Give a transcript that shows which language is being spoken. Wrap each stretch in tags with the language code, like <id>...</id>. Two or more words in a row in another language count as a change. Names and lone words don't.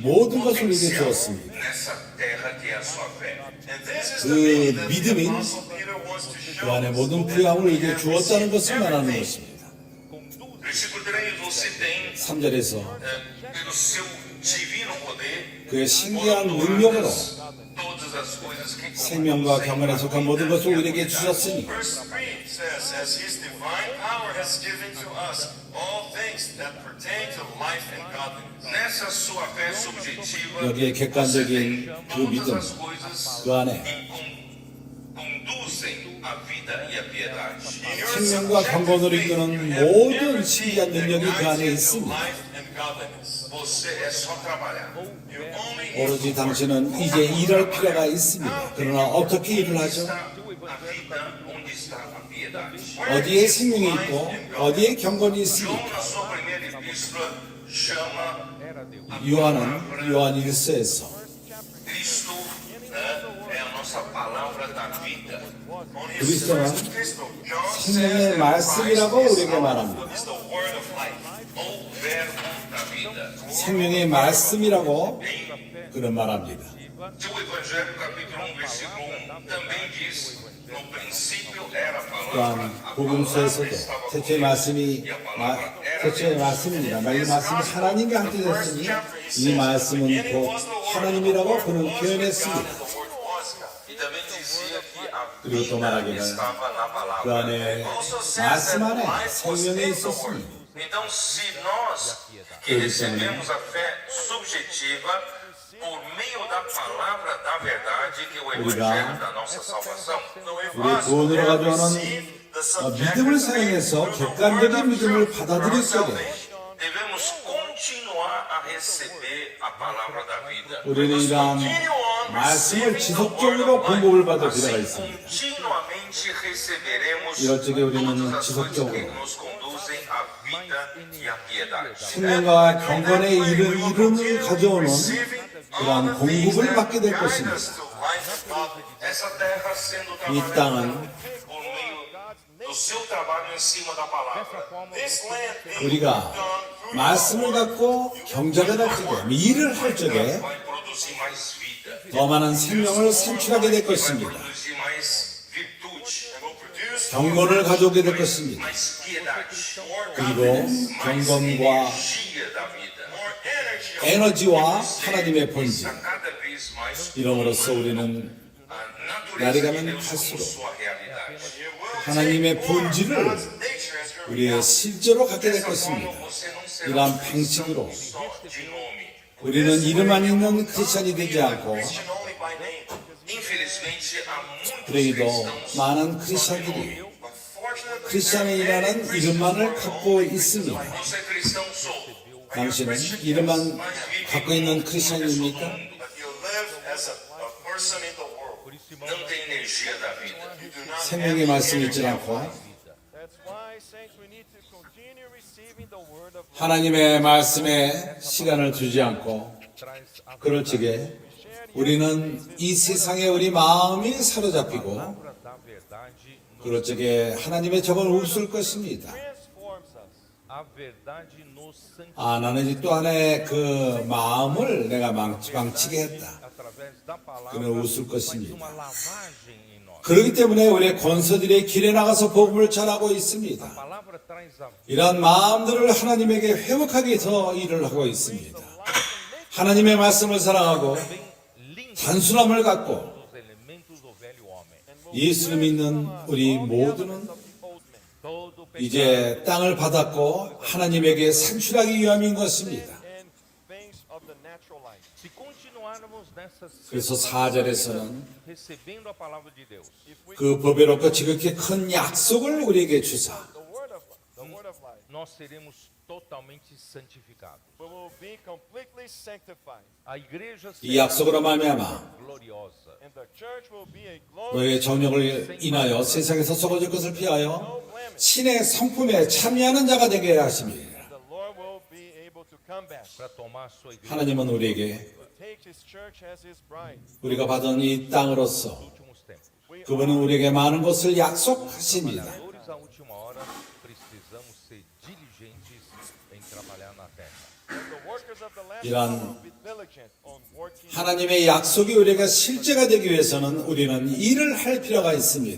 <ko>모든 것을 우리에게 주었습니다.</ko> <pt>nessa terra que é a sua fé.</pt> <en>And this is</en> <ko>그</ko> <en>the meaning that the</en> <ko>믿음이</ko> <en>Apostle Peter wants to</en> <ko>그</ko> <en>show</en> <ko>안에</ko> <en>us.</en> <ko>모든 부양을 우리에게 주었다는 것을 말하는 것입니다.</ko> <pt>Versículo 3, você tem</pt> <ko>3절에서</ko> <pt>pelo seu divino poder</pt> <ko>그의 신기한 능력으로</ko> <pt>todas as coisas que</pt> <ko>생명과 경건에 속한 모든 것을 우리에게 주셨으니</ko> <en>Verse 3 says, as his divine power has given to us all things that pertain to life and godliness.</en> <pt>nessa sua fé subjetiva</pt> <ko>여기에 객관적인 그</ko> <pt>todas</pt> <ko>믿음,</ko> <pt>as coisas</pt> <ko>그 안에</ko> <pt>conduzem a vida e a piedade.</pt> <en>In your</en> <ko>생명과</ko> <en>subjective</en> <ko>경건으로</ko> <en>faith,</en> <ko>이끄는</ko> <en>you have</en> <ko>모든</ko> <en>everything</en> <ko>신기한</ko> <en>that</en> <ko>능력이 그</ko> <en>guides</en> <ko>안에</ko> <en>you to</en> <ko>있습니다.</ko> <en>life and godliness.</en> <pt>Você é só trabalhar.</pt> <en>You only</en> <ko>오로지 당신은 이제 일할 필요가 있습니다. 그러나 어떻게 일을 하죠?</ko> <pt>Está a vida onde está a piedade.</pt> <ko>어디에 생명이 있고 어디에 경건이</ko> <pt>João,</pt> <ko>있습니까?</ko> <pt>na sua primeira epístola, chama</pt> <ko>요한은 요한 1서에서</ko> <pt>Cristo, é a nossa palavra da vida.</pt> <en>on his</en> <ko>그리스도는</ko> <en>first epistle, John says</en> <ko>생명의</ko> <en>that</en> <ko>말씀이라고</ko> <en>Christ</en> <ko>우리에게 말합니다.</ko> <en>is the word of life.</en> <pt>O verbo da vida.</pt> <ko>생명의 말씀이라고 그런 말합니다.</ko> <pt>Seu Evangelho, capítulo 1, versículo 1, também diz: no princípio era a palavra,</pt> <ko>또한</ko> <pt>a palavra</pt> <ko>복음서에서도</ko> <pt>estava com</pt> <ko>태초의</ko> <pt>Deus,</pt> <ko>말씀이</ko> <pt>e a palavra era</pt> <ko>태초의</ko> <pt>Deus.</pt> <ko>말씀입니다. 이 말씀은 하나님과 함께 되었으니 이 말씀은 곧 하나님이라고 그는 표현했습니다.</ko> <pt>E também dizia que a</pt> <ko>그리고 또</ko> <pt>vida</pt> <ko>말하기를</ko> <pt>estava na palavra.</pt> <ko>그 안에</ko> <en>Also says</en> <ko>말씀</ko> <en>that</en> <ko>안에</ko> <en>life was</en> <ko>생명이</ko> <en>in the</en> <ko>있었으니</ko> <en>word.</en> <pt>Então, se nós que recebemos a fé subjetiva por meio da palavra da verdade, que é o evangelho da nossa salvação,</pt> <ko>우리 구원으로 가져오는 믿음을 사용해서 객관적인 믿음을 받아들일 적에</ko> <pt>devemos continuar a receber a palavra da vida.</pt> <ko>우리는 이러한 말씀을 지속적으로 공급을 받을 필요가</ko> <pt>Assim,</pt> <ko>있습니다.</ko> <pt>continuamente receberemos</pt> <ko>이럴 적에 우리는</ko> <pt>todas as coisas</pt> <ko>지속적으로</ko> <pt>que nos conduzem à vida e à piedade.</pt> <ko>생명과 경건의 이름을 가져오는 그러한 공급을 받게 될 것입니다.</ko> <pt>Essa terra sendo</pt> <ko>이</ko> <pt>trabalhada</pt> <ko>땅은</ko> <pt>por meio do seu trabalho em cima da palavra.</pt> <en>This land being</en> <ko>우리가</ko> <en>done through</en> <ko>말씀을 갖고 경작을 할 적에 일을 할 적에</ko> <pt>Vai produzir produzir mais vida.</pt> <ko>더 많은 생명을 산출하게 될</ko> <pt>Vai</pt> <ko>것입니다.</ko> <pt>produzir mais virtude,</pt> <en>and will produce</en> <ko>경건을 가져오게 될 것입니다.</ko> <pt>mais piedade,</pt> <ko>그리고</ko> <pt>mais</pt> <ko>경건과</ko> <pt>energia da vida.</pt> <en>more energy.</en> <ko>에너지와 하나님의 본질,</ko> <pt>A cada vez mais</pt> <ko>이름으로써 우리는</ko> <pt>a</pt> <ko>날이</ko> <pt>natureza de</pt> <ko>가면</ko> <pt>Deus como</pt> <ko>갈수록</ko> <pt>sua realidade.</pt> <en>You will</en> <ko>하나님의</ko> <en>take more</en> <ko>본질을</ko> <en>God's nature as your</en> <ko>우리의</ko> <en>reality.</en> <ko>실제로 갖게 될</ko> <pt>Dessa forma,</pt> <ko>것입니다.</ko> <pt>você não será</pt> <ko>이러한</ko> <pt>um cristão</pt> <ko>방식으로</ko> <pt>só de nome.</pt> <ko>우리는 이름만 있는 크리스천이 되지 않고</ko> <en>Christian only by name.</en> <pt>Infelizmente, há muitos</pt> <ko>그러기도</ko> <pt>cristãos</pt> <ko>많은 크리스천들이</ko> <en>But fortunately,</en> <ko>크리스천이라는 이름만을 갖고 있습니다.</ko> <pt>Você é cristão solto,</pt> <ko>당신은 이름만 갖고 있는 크리스천입니까?</ko> <en>but you live as a person in the world.</en> <pt>não tem energia da vida.</pt> <en>You do not</en> <ko>생명의 말씀이 있지 않고</ko> <en>That's why, saints, we need to continue receiving the word of life.</en> <ko>하나님의 말씀에 시간을 두지 않고 그럴 적에 우리는 이 세상에 우리 마음이 사로잡히고</ko> <pt>da verdade,</pt> <ko>그럴 적에 하나님의 적은 웃을 것입니다.</ko> <en>Transforms us.</en> <pt>a verdade nos santifica</pt> <ko>아, 나는 또 하나의 그 마음을 내가 망치게 했다.</ko> <pt>através da palavra,</pt> <ko>그는 웃을</ko> <pt>faz</pt> <ko>것입니다.</ko> <pt>uma lavagem em nós.</pt> <ko>그렇기 때문에 우리 권서들의 길에 나가서 복음을 전하고</ko> <pt>A</pt> <ko>있습니다.</ko> <pt>palavra traz a</pt> <ko>이러한 마음들을 하나님에게 회복하기 위해서 일을 하고 있습니다. 하나님의 말씀을 사랑하고</ko> <pt>bem limpa</pt> <ko>단순함을 갖고</ko> <pt>os elementos do velho homem.</pt> <ko>예수를 믿는 우리 모두는</ko> <en>Old man.</en> <pt>Todo pecado</pt> <ko>이제 땅을 받았고 하나님에게 산출하기 위함인 것입니다.</ko> <en>And things of the natural life.</en> <pt>se continuarmos nessa</pt> <ko>그래서 4절에서는</ko> <pt>recebendo a palavra de Deus,</pt> <ko>그 법에롭고 지극히 큰 약속을 우리에게 주사</ko> <en>The word of life. The word of life.</en> <pt>nós seremos totalmente santificados.</pt> <en>We will be completely sanctified.</en> <pt>A igreja</pt> <ko>이</ko> <pt>será</pt> <ko>약속으로 말미암아</ko> <pt>gloriosa.</pt> <en>And the church will be a</en> <ko>너의</ko> <en>glorious</en> <ko>정욕을 인하여 세상에서 썩어질 것을 피하여</ko> <en>no blemish.</en> <ko>신의 성품에 참여하는 자가 되게 하십니다.</ko> <en>The Lord will be able to combat.</en> <pt>Para tomar sua igreja</pt> <ko>하나님은 우리에게</ko> <en>To take his church as his bride.</en> <ko>우리가 받은 이 땅으로서</ko> <pt>nos últimos tempos.</pt> <en>We</en> <ko>그분은 우리에게 많은 것을 약속하십니다.</ko> <pt>Trabalhadores à última hora, precisamos ser diligentes em trabalhar na terra.</pt> <en>the workers of the last</en> <ko>이러한</ko> <en>hour will be diligent on working.</en> <ko>하나님의 약속이 우리가 실제가 되기 위해서는 우리는 일을 할 필요가 있습니다.</ko>